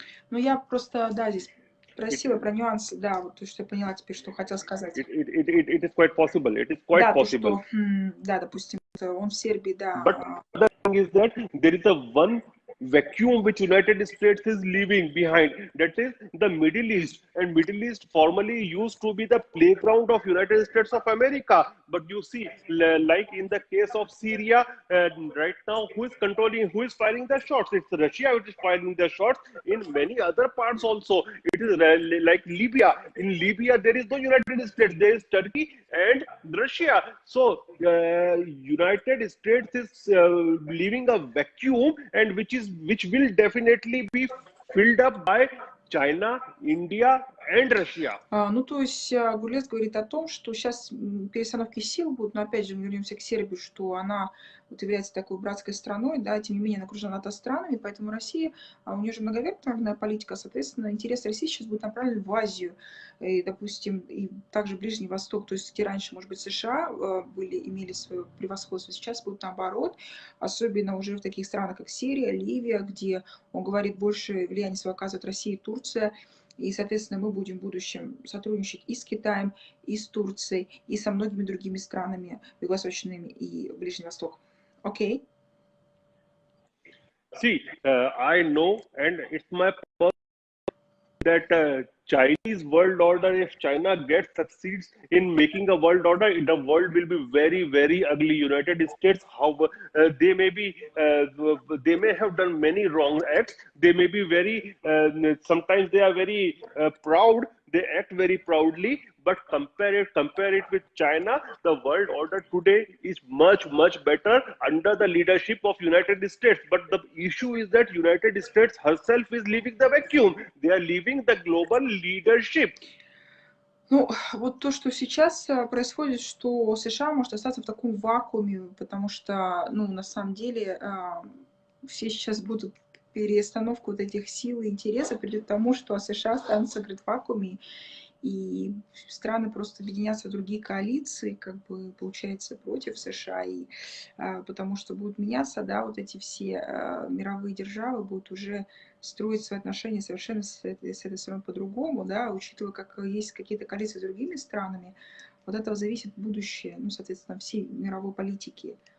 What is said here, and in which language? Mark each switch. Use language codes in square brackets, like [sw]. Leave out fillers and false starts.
[ru] Ну, я просто, да, здесь просила про нюансы, да, вот то, что я поняла теперь, что хотел сказать. [en] It is quite possible. It is quite [ru] да, [en] possible. [ru] То, что, да, допустим, он в Сербии, да. [en] But the thing is that there is a one vacuum which United States is leaving behind. That is the Middle East, and Middle East formerly used to be the playground of United States of America. But you see, like in the case of Syria, right now, who is controlling, who is firing the shots? It's Russia which is firing the shots. In many other parts also, it is like Libya. In Libya, there is no United States. There is Turkey and Russia. So United States is leaving a vacuum, and which will definitely be filled up by China, India, and Russia. [ru] Ну, то есть Гулрез говорит о том, что сейчас перестановки сил будут, но опять же мы вернемся к Сербии, что она вот является такой братской страной, да, тем не менее она окружена НАТО странами, поэтому Россия, у нее же многовекторная политика, соответственно, интерес России сейчас будет направлен в Азию, и, допустим, и также Ближний Восток, то есть где раньше, может быть, США имели свое превосходство, сейчас будет наоборот, особенно уже в таких странах, как Сирия, Ливия, где, он говорит, больше влияния свое оказывает Россия и Турция. И, соответственно, мы будем в будущем сотрудничать и с Китаем, и с Турцией, и со многими другими странами юго-восточными и Ближний Восток. Окей? [en] See, I know, and it's my that Chinese world order, if China succeeds in making a world order, the world will be very, very ugly. United States, how they may be, they may have done many wrong acts. They may be very, sometimes they are very proud. They act very proudly, but compare it with China. The world order today is much, much better under the leadership of United States. But the issue is that United States herself is leaving the vacuum. They are leaving the global leadership. [ru] Ну, вот то, что сейчас происходит, что США может остаться в таком вакууме, потому что, ну, на самом деле, все сейчас будут перестановку вот этих сил и интересов придет к тому, что США останутся, говорит, в вакууме, и страны просто объединятся в другие коалиции, как бы, получается, против США, и, потому что будут меняться, да, вот эти все мировые державы будут уже строить свои отношения совершенно с этой стороны по-другому, да, учитывая, как есть какие-то коалиции с другими странами, от этого зависит будущее, ну, соответственно, всей мировой политики